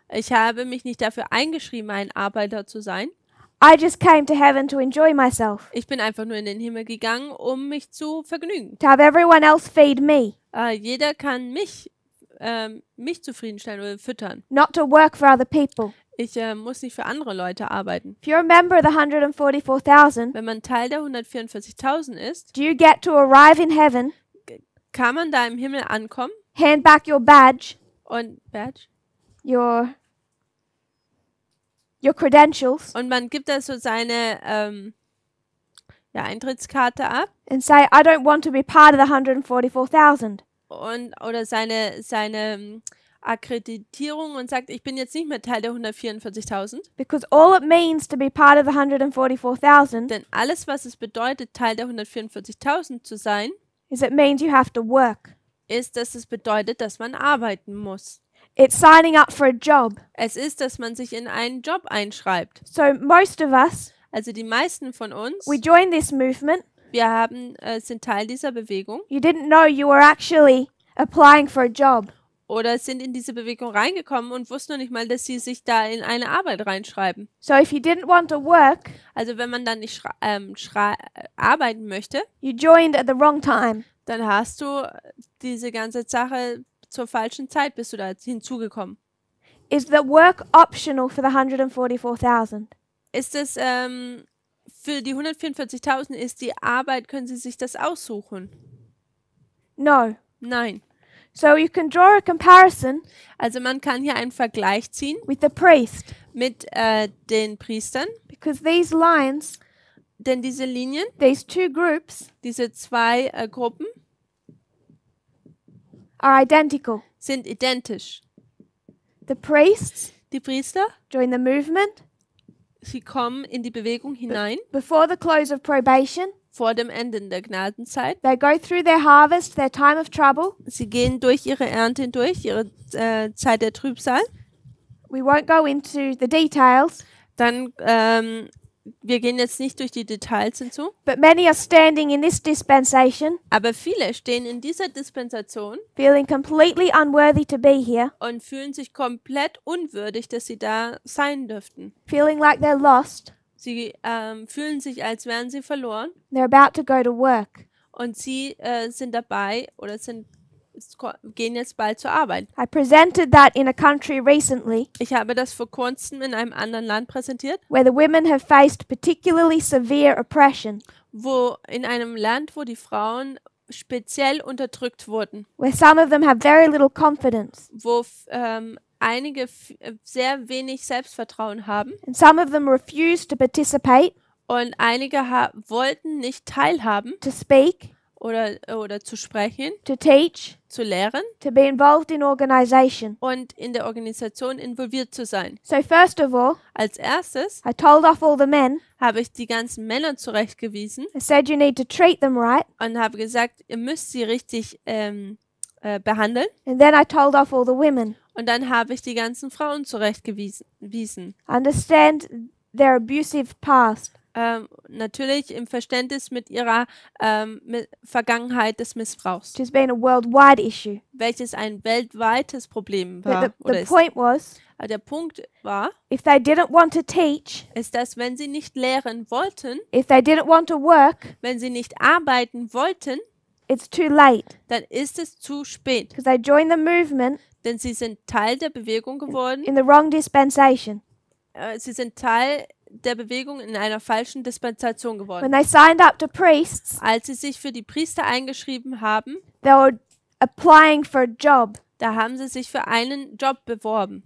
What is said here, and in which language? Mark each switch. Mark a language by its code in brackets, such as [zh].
[de] ich habe mich nicht dafür eingeschrieben, ein Arbeiter zu sein. [en] I just came to heaven to enjoy myself, [de] Ich bin einfach nur in den Himmel gegangen, um mich zu vergnügen. [en] to have everyone else feed me, [de] Jeder kann mich zufriedenstellen oder füttern. [en] not to work for other people. [de] Ich muss nicht für andere Leute arbeiten. [en] If you're a member of the 144,000, [de] Wenn man Teil der 144.000 ist, [en] do you get to arrive in heaven, [de] kann man da im Himmel ankommen [en] hand back your badge, [de] und [en] your credentials, [de] und man gibt da so seine Eintrittskarte ab [en] and say, I don't want to be part of the 144,000. [de] oder seine Akkreditierung und sagt, ich bin jetzt nicht mehr Teil der 144.000. [en] Because all it means to be part of the 144,000 [de] Denn alles, was es bedeutet, Teil der 144.000 zu sein, [en] is it means you have to work. [de] ist, dass es bedeutet, dass man arbeiten muss. [en] It's signing up for a job. [de] Es ist, dass man sich in einen Job einschreibt. [en] So most of us, [de] Also die meisten von uns, [en] we joined this movement. [de] wir sind Teil dieser Bewegung [en] You didn't know you were actually applying for a job. [de] oder sind in diese Bewegung reingekommen und wussten noch nicht mal, dass sie sich da in eine Arbeit reinschreiben. [en] So if you didn't want to work, [de] Also wenn man dann nicht arbeiten möchte, [en] you joined at the wrong time. [de] dann hast du diese ganze Sache zur falschen Zeit bist du da hinzugekommen. [en] Is the work optional for the 144,000? [de] Ist es für die 144.000 ist die Arbeit, können sie sich das aussuchen? [en] No. [de] Nein. [en] So you can draw a comparison [de] Also man kann hier einen Vergleich ziehen [en] with the priest, [de] mit den Priestern, [en] because these lines, [de] denn diese Linien, [en] these two groups, [de] diese zwei Gruppen [en] are identical. [de] sind identisch. [en] The priests [de] Die Priester, [en] join the movement [de] sie kommen in die Bewegung hinein [en] before the close of probation. [de] vor dem Ende der Gnadenzeit. [en] They go through their harvest, their time of trouble. [de] Sie gehen durch ihre Ernte hindurch, ihre Zeit der Trübsal. [en] We won't go into the details, [de] Dann, wir gehen jetzt nicht durch die Details hinzu, [en] but many are standing in this dispensation, [de] aber viele stehen in dieser Dispensation [en] feeling completely unworthy to be here, [de] und fühlen sich komplett unwürdig, dass sie da sein dürften. [en] feeling like they're lost. [de] Sie fühlen sich, als wären sie verloren [en] They're about to go to work. [de] und sie sind dabei oder gehen jetzt bald zur Arbeit. [en] I presented that in a country recently [de] Ich habe das vor kurzem in einem anderen Land präsentiert, [en] where the women have faced particularly severe oppression, [de] wo in einem Land, wo die Frauen speziell unterdrückt wurden, [en] where some of them have very little confidence, [de] wo einige sehr wenig Selbstvertrauen haben [en] and some of them refuse to participate, [de] und einige wollten nicht teilhaben [en] to speak, [de] oder zu sprechen, [en] to teach, [de] zu lehren [en] to be involved in organization. [de] und in der Organisation involviert zu sein. [en] So first of all, [de] Als erstes [en] I told off all the men. [de] habe ich die ganzen Männer zurechtgewiesen [en] I said you need to treat them right, [de] und habe gesagt, ihr müsst sie richtig behandeln. [en] and then I told off all the women. [de] Und dann habe ich die ganzen Frauen zurechtgewiesen. [en] Understand their abusive past. [de] Natürlich im Verständnis mit ihrer Vergangenheit des Missbrauchs, [en] Which has been a worldwide issue. [de] welches ein weltweites Problem war [en] But [de] oder [en] the [de] ist. [en] point was, [de] Aber der Punkt war, [en] if they didn't want to teach, [de] ist, dass wenn sie nicht lehren wollten, [en] if they didn't want to work, [de] wenn sie nicht arbeiten wollten, [en] it's too late [de] dann ist es zu spät, [en] because they joined the movement [de] denn sie sind Teil der Bewegung geworden. [en] in the wrong dispensation. [de] Sie sind Teil der Bewegung in einer falschen Dispensation geworden. [en] When they signed up to priests, [de] Als sie sich für die Priester eingeschrieben haben, [en] they were applying for a job. [de] da haben sie sich für einen Job beworben.